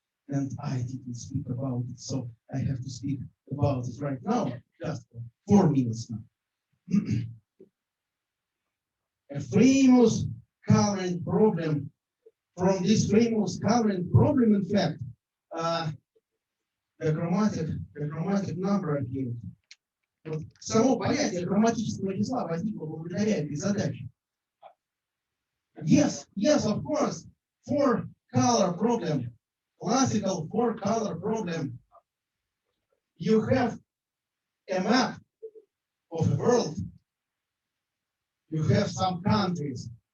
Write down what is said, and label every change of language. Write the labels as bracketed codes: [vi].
[en] And I didn't speak about it, so I have to speak about it right now, just for 4 minutes now. A famous current problem. From this famous current problem, in fact, the chromatic number appeared. [ru] Вот само понятие хроматического числа возникло благодаря этой задаче. [en] Yes, of course, 4-color problem. Classical 4-color problem. You have a map of the world. You have some countries.